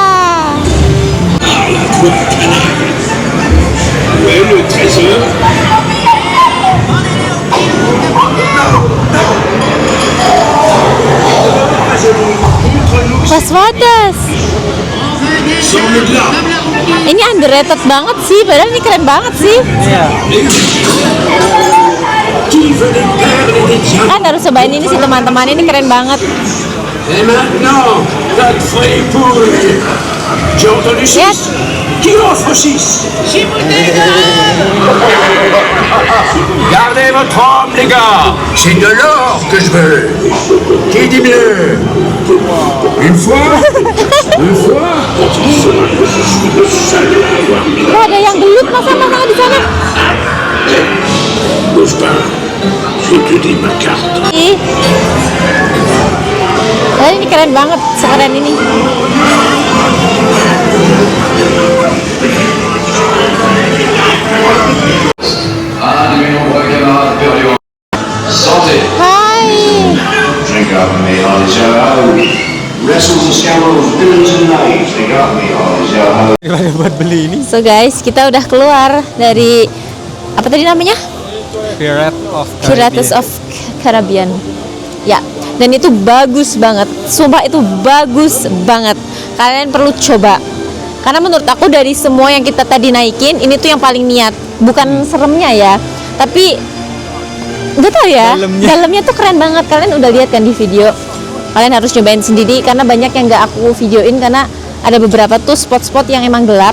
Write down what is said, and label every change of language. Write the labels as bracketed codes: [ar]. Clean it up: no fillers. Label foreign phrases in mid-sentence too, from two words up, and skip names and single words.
[id] Waswadas. Ini underrated banget sih, padahal ini keren banget sih. Iya. Kan harus cobain ini sih teman-teman, ini keren banget. [fr] Et maintenant, notre feuille. J'ai entendu [id] Lihat. [fr] 6. Qui offre 6? Gardez votre homme, les gars. C'est de l'or que je veux. Qui dit bleu? Une fois? Deux fois? [id] Oh, ada yang gelut masa-masa di sana. [fr] Bouge pas. Je te dis ma carte. [id] Ih. Ini keren banget, sekeren ini. Hai. [en] Drink up me, Holly. Wrestles and scoundrels, villains and knights. They got me, Holly. [id] Gimana buat beli ini? [en] So guys, [id] kita udah keluar dari apa tadi namanya? Pirates of Caribbean. Ya, dan itu bagus banget. Sumpah itu bagus banget. Kalian perlu coba. Karena menurut aku dari semua yang kita tadi naikin, ini tuh yang paling niat. Bukan seremnya ya, tapi gak tau ya. Dalamnya tuh keren banget. Kalian udah lihat kan di video. Kalian harus cobain sendiri karena banyak yang gak aku videoin karena ada beberapa tuh spot-spot yang emang gelap.